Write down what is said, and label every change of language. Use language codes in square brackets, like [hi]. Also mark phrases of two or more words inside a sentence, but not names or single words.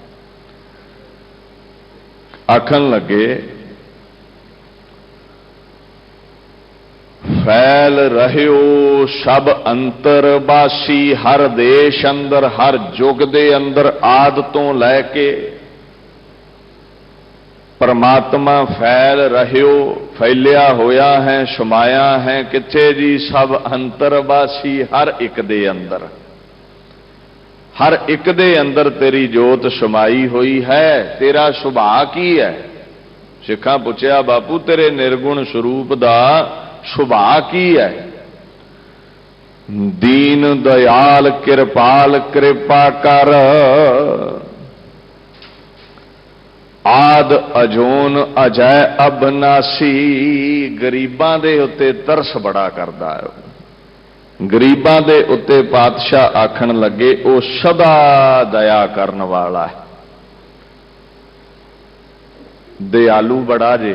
[pa] ਆਖਣ ਲੱਗੇ, [bra] ਫੈਲ ਰਹਿਓ ਸਭ ਅੰਤਰਵਾਸੀ, [pa] ਹਰ ਦੇਸ਼ ਅੰਦਰ, ਹਰ ਯੁੱਗ ਦੇ ਅੰਦਰ, ਆਦ ਤੋਂ ਲੈ ਕੇ परमात्मा [bra] फैल रहियो, [pa] ਫੈਲਿਆ ਹੋਇਆ ਹੈ, ਸਮਾਇਆ ਹੈ ਕਿੱਥੇ ਜੀ [bra] सब अंतरवासी, [pa] ਹਰ ਇੱਕ ਦੇ ਅੰਦਰ, ਹਰ ਇੱਕ ਦੇ ਅੰਦਰ ਤੇਰੀ ਜੋਤ ਸਮਾਈ ਹੋਈ ਹੈ। ਤੇਰਾ ਸੁਭਾਅ ਕੀ ਹੈ? ਸਿੱਖਾਂ ਪੁੱਛਿਆ ਬਾਪੂ ਤੇਰੇ ਨਿਰਗੁਣ ਸਰੂਪ ਦਾ ਸੁਭਾਅ ਕੀ ਹੈ? [bra] दीन दयाल कृपाल कृपा कर, आद अजोन अजय अबनासी। [pa] ਗ਼ਰੀਬਾਂ ਦੇ ਉੱਤੇ ਤਰਸ ਬੜਾ ਕਰਦਾ ਹੈ। ਗ਼ਰੀਬਾਂ ਦੇ ਉੱਤੇ ਪਾਤਸ਼ਾਹ ਆਖਣ ਲੱਗੇ ਉਹ ਸਦਾ ਦਇਆ ਕਰਨ ਵਾਲਾ ਹੈ। ਦਇਆਲੂ ਬੜਾ ਜੇ।